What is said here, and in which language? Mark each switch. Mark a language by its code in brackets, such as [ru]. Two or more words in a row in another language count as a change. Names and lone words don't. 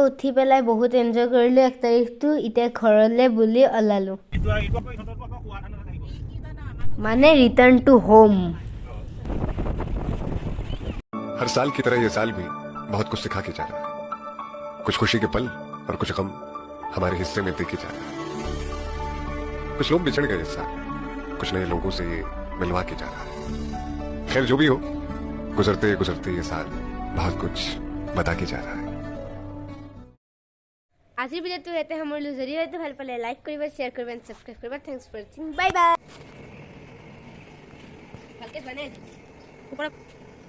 [as] উঠি পেলাই বহুত এনজয় কৰিলোঁ 1 তাৰিখটো এতিয়া ঘৰলৈ বুলি ওলালোঁ মানে [en] return to home [hi] हर साल की तरह ये साल भी बहुत कुछ सिखा के जा रहा है कुछ खुशी के पल और कुछ गम हमारे हिस्से में देके जा रहा है कुछ लोग बिछड़ गए इस साल कुछ नए लोगों से ये मिलवा के जा रहा है खैर जो भी हो गुजरते गुजरते ये साल बहुत कुछ बता के जा रहा है [as] আজিৰ ভিডিঅ'টো ইয়াতে সামৰিলোঁ যদি হয়তো ভাল পালে লাইক কৰিব শ্বেয়াৰ কৰিব [en] and subscribe [as] কৰিব [en] thanks for watching bye bye [as] ভালকৈ বনাই